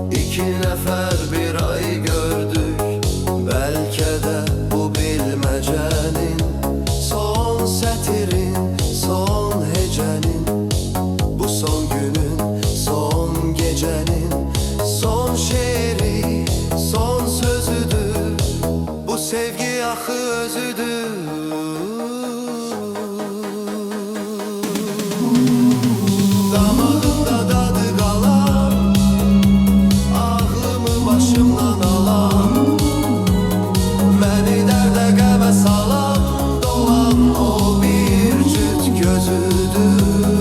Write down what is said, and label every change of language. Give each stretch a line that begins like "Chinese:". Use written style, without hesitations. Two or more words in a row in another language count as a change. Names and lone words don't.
Azerbaijani: İki nefer bir ay gördük. Belki de bu bilmecenin son setirin, son hecenin, bu son günün, son gecenin son şiiri, son sözüdür. Bu sevgi axı özüdür. Damadımda dadı qalan, ağlımı başımdan alan, məni dərdə qəmə salan, dolan o bir cüt gözüdür.